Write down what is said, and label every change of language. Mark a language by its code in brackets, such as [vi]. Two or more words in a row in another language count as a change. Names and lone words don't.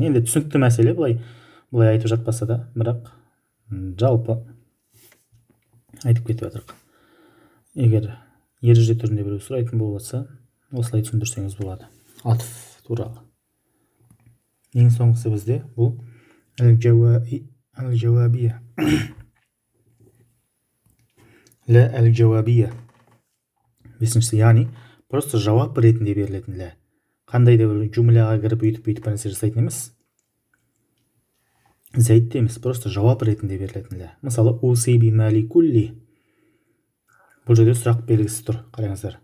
[kk] Енді түсінікті мәселе, былай айтып жатпаса да, бірақ жалпы айтып кетіп жатырық. Егер ереже түрінде біреу сұрайтын болса, осылай түсіндірсеңіз болады атф туралы. Ең соңғысы бізде бұл al-jawabiyya. [ar] لا الجوابية. [kk] Бесіншісі, яғни просто жауап ретінде берілетін лә. Қандай да бір жумляға кіріп бүйтіп нәрсе жасайтын емес. Зәйтте емес, просто жауап ретінде берілетін лә. Мысалы, [ar] أوصي بمالي كله. [kk] Бұл жерде сұрақ белгісі тұр, қараңыздар.